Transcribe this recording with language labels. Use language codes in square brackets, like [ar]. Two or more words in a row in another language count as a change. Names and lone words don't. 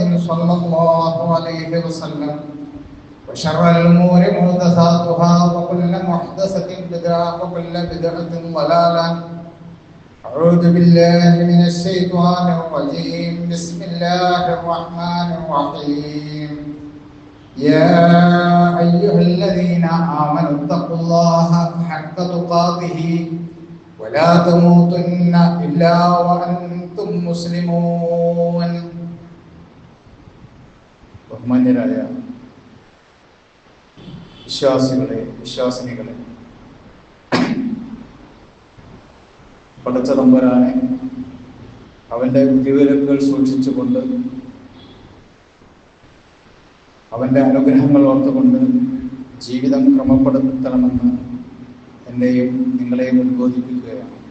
[ar] صلى الله عليه وسلم وشر الأمور محدثاتها وكل محدثة بدعة وكل بدعة ضلالة أعوذ بالله من الشيطان الرجيم بسم الله الرحمن الرحيم يا أيها الذين آمنوا اتقوا الله حق تقاته ولا تموتن إلا وأنتم مسلمون. [ml] ബഹുമാന്യരായ വിശ്വാസികളെ, വിശ്വാസിനികളെ, പടച്ച തമ്പുരാനെ അവന്റെ വിധിവിലക്കുകൾ സൂക്ഷിച്ചുകൊണ്ട് അവന്റെ അനുഗ്രഹങ്ങൾ ഓർത്തുകൊണ്ട് ജീവിതം ക്രമപ്പെടുത്തണമെന്ന് എന്നെയും നിങ്ങളെയും ഉദ്ബോധിപ്പിക്കുകയാണ്.